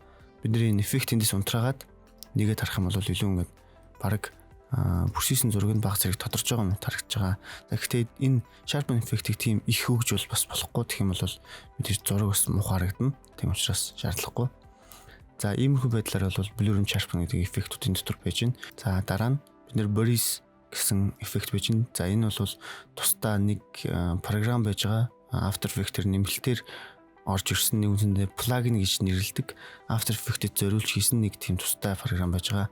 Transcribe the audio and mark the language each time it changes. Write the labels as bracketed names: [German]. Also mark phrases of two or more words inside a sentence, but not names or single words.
[Mongolian] Бидний энэ эффект эндээс унтраагаад нэгээд харах юм бол илүү ингээд баг бүрсийсэн зураг нь баг зэрэг тодорч байгаа юм харагдаж байгаа. Гэхдээ энэ sharpen эффектийг тийм их хөгж бол бас болохгүй. Тэгэх юм бол мэдээж зураг бас муухай харагдана. Тийм учраас шаардлагагүй. За иймэрхүү байдлаар бол [English] blur and sharpen [Mongolian] гэдэг эффектүүдийн дотор байж байна. За дараа нь бид нэр Boris гэсэн эффект байж байна. За энэ бол тусдаа нэг програм байж байгаа. After Effects-ээр нэмэлтээр орж ирсэн нэг үндсэндээ плагин гэж нэрлэдэг. After Effects-д зориулж хийсэн нэг тийм тусдаа програм байж байгаа.